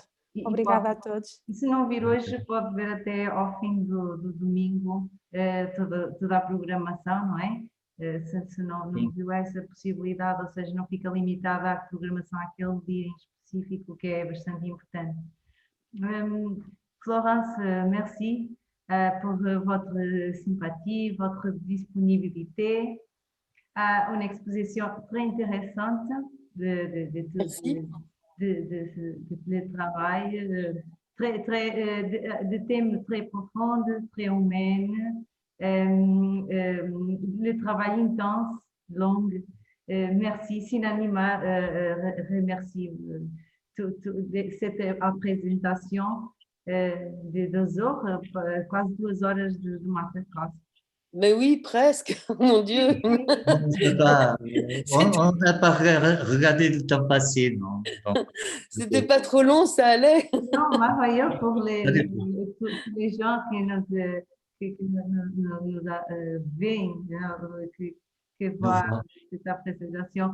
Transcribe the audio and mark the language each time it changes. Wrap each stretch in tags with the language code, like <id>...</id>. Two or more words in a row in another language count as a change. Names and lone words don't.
<pt>Obrigada a todos. E se não vir hoje, pode ver até ao fim do domingo toda a programação, não é? Se não viu essa possibilidade, ou seja, não fica limitada à programação àquele dia em específico, que é bastante importante.</pt> <fr>Florence, merci pour votre sympathie, votre disponibilité. Une exposition très intéressante de travail, de thèmes très profonds, très humains, le travail intense, long. Merci, Cinanima remercie cette présentation de 2 heures,</fr> <pt>quase 2 horas de masterclass.</pt> <fr>Mais oui, presque, mon Dieu. On n'a pas regardé le temps passé, non. C'était pas trop long, ça allait. Non, merveilleux pour les gens qui nous voient cette présentation.</fr>